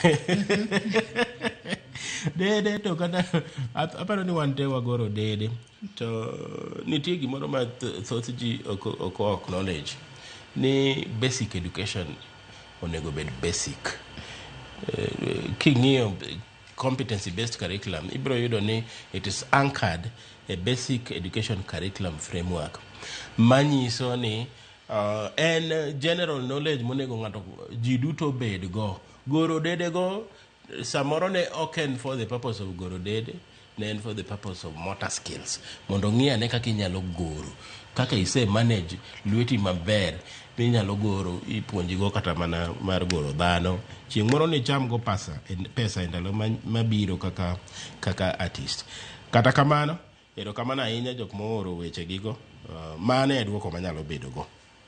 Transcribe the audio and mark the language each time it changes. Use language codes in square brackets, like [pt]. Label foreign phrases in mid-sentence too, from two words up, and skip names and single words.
[luo] Dede to kata aparo ni wan te wagoro dede to nitie gimoro ma thoth ji ok acknowledge ni [en] basic education [luo] onego bed basic. King'iyo [en] competency based curriculum [luo] ibro yudo ni [en] it is anchored a basic education curriculum framework [luo] manyiso ni en [en] general knowledge [luo] monego ng'ato ji duto bed go. Goro dede go samoro ne ok [en] for the purpose of [luo] goro dede, ne en [en] for the purpose of motor skills, [luo] mondo ng'ia ne kaka inyalo goro, kaka ise manage lweti maber minyalo goro, ipuonji go kata mana mar goro dhano chieng' moro ni cham go pesa e ndalo mabiro kaka artist. Kata kamano erokamano ahinya jok mooro weche gigo, mane e duoko manyalo bedo go.